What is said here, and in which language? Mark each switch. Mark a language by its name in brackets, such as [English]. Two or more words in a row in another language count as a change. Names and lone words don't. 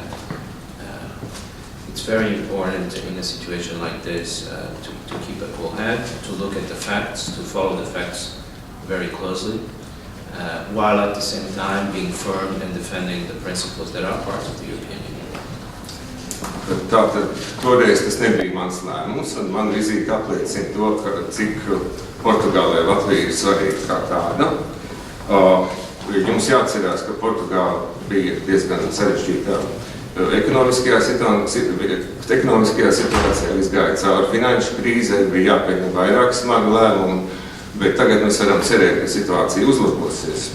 [English] It's very important in a situation like this to keep a cool head, to look at the facts, to follow the facts very closely, while at the same time being firm and defending the principles that are part of the European Union. [Latvian] Tātad toreiz tas nebija mans lēmums, un man vizīte apliecina to, cik Portugālē Latvija ir svarīga kā tāda. Jums jāatcerās, ka Portugāla bija diezgan sarežģītā ekonomiskajā situācijā, izgāja cauri finanšu krīzē, bija jāpieņem vairāk smagi lēmumi, bet tagad mēs varam cerēt, ka situācija uzlabosies.